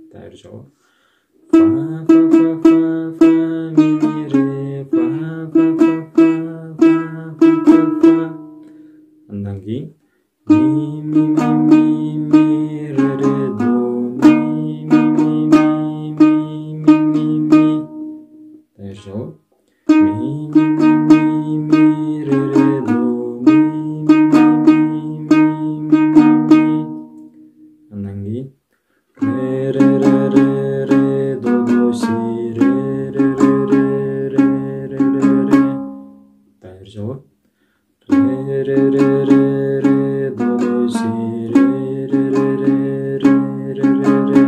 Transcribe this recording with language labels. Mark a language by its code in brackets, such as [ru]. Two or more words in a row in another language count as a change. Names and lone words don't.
[kk] Тайыр жауап. Фа, фа, фа, фа, фа, ми, ми, ре, фа, фа, фа, фа, фа, фа, фа, фа. Андан кейін ми, ми, ми, ми, ми, ре, ре, до, ми, ми, ми, ми, ми, ми, ми, ми. Тайыр жауап. Ми, ми, ми, ми, ми, ре, ре, до, ми, ми, ми, ми, ми, ми, ми. Андан кейін ре, ре, ре, ре, ре, до, до, си, ре, ре, ре, ре, ре, ре, ре, ре. Тайыр жауап. Ре, ре, ре, ре, ре, до, до, си, ре, ре, ре, ре, ре, ре, ре, ре.